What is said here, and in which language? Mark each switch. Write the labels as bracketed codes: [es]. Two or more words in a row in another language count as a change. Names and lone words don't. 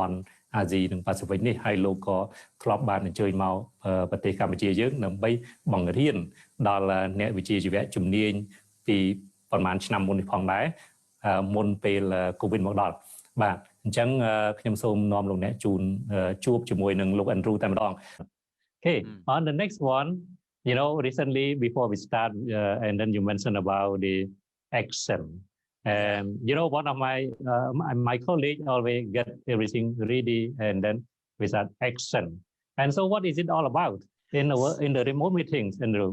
[km] ន់អាស៊ីនិងប៉ាស៊ីហ្វិកនេះហើយលោកក៏ធ្លាប់បានអញ្ជើញមកប្រទេសកម្ពុជាយើងដើម្បីបង្រៀនដល់អ្នកវិជ្ជាជីវៈជំនាញពីប្រហែលឆ្នាំមុននេះផងដែរមុនពេល COVID មកដល់បាទអញ្ចឹងខ្ញុំសូមនាំលោកអ្នកជួបជាមួយនឹងលោក Andrew តែម្ដង [en] Okay, on the next one, you know, recently before we start and then you mentioned about the action. And you know, one of my colleagues always get everything ready and then we start action. And so what is it all about in the remote meetings, Andrew?